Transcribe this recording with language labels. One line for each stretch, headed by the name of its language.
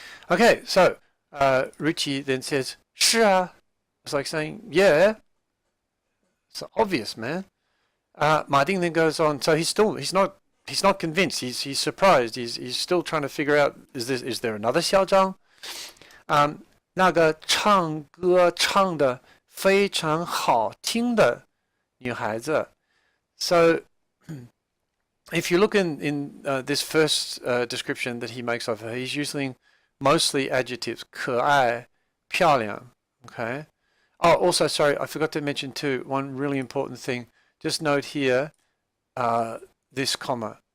English: Okay, so Ruchi then says,
Chinese: 是啊.
English: It's like saying, yeah, it's obvious, man. Ma Ding then goes on, so he's not convinced. He's surprised. He's still trying to figure out, is there another Xiao Zhang?
Chinese: 那个唱歌唱得非常好听的女孩子.
English: So if you look in this first description that he makes of her, he's using mostly adjectives, 可爱, 漂亮, okay? Oh, also, sorry, I forgot to mention too, one really important thing. Just note here, this comma.